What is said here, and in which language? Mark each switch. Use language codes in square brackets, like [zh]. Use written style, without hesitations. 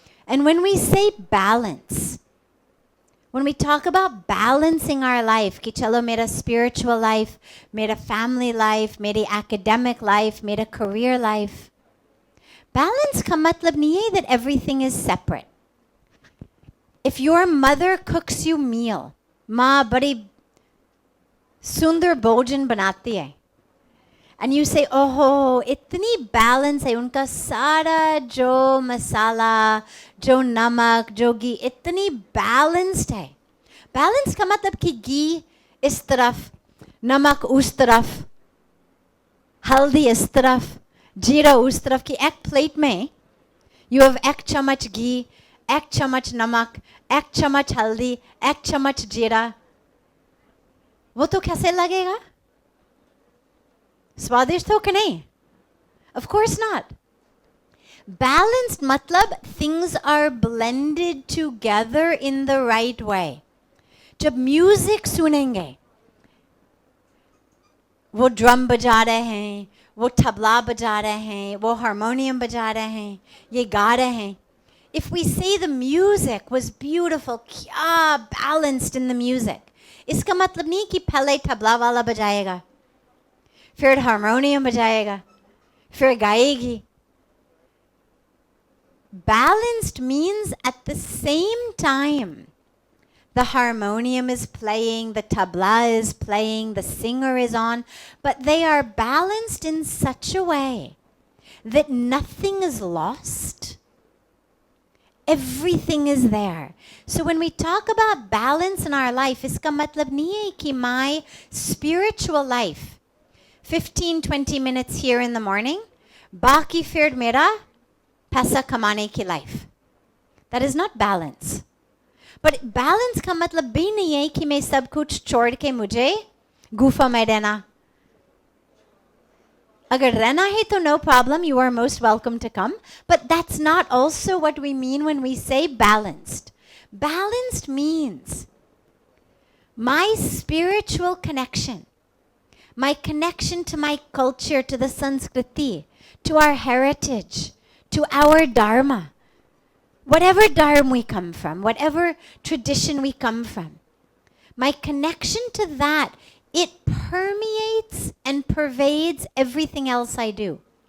[en] And when we say balance, when we talk about balancing our life, [hi] कि चलो मेरा spiritual life, मेरा family life, मेरी academic life, मेरा career life, balance का मतलब नहीं है [en] that everything is separate. If your mother cooks you meal, [hi] माँ बड़ी सुंदर भोजन बनाती है, [en] and you say, oh, [hi] इतनी balance है, उनका सारा जो मसाला, जो नमक, जो घी, इतनी balanced है. Balance का मतलब कि घी इस तरफ, नमक उस तरफ, हल्दी इस तरफ, जीरा उस तरफ की एक प्लेट में [en] you have [hi] एक चम्मच घी, एक चम्मच नमक, एक चम्मच हल्दी, एक चम्मच जीरा. वो तो कैसे लगेगा? स्वादिष्ट हो कि नहीं? [en] Of course not. Balanced matlab things are blended together in the right way. [hi] जब म्यूजिक सुनेंगे, वो ड्रम बजा रहे हैं, वो तबला बजा रहे हैं, वो हारमोनियम बजा रहे हैं, ये गा रहे हैं. [en] If we say the music was beautiful, [hi] क्या balanced in the music, इसका मतलब नहीं कि पहले तबला वाला बजाएगा, फिर हारमोनियम बजाएगा, फिर गाएगी. [en] Balanced means at the same time the harmonium is playing, the tabla is playing, the singer is on, but they are balanced in such a way that nothing is lost. Everything is there. So when we talk about balance in our life, [hi] iska matlab nahi hai ki [en] my spiritual life, 15-20 minutes here in the morning, [hi] baki fir mera पैसा कमाने की life. [en] That is not balance. [hi] But balance का मतलब भी नहीं है कि मैं सब कुछ छोड़ के मुझे गुफा में रहना. अगर रहना है तो [en] no problem, you are most welcome to come. But that's not also what we mean when we say balanced. Balanced means my spiritual connection, my connection to my culture, to the Sanskriti, to our heritage, to our dharma, whatever dharma we come from, whatever tradition we come from, my connection to that, it permeates and pervades everything else I do.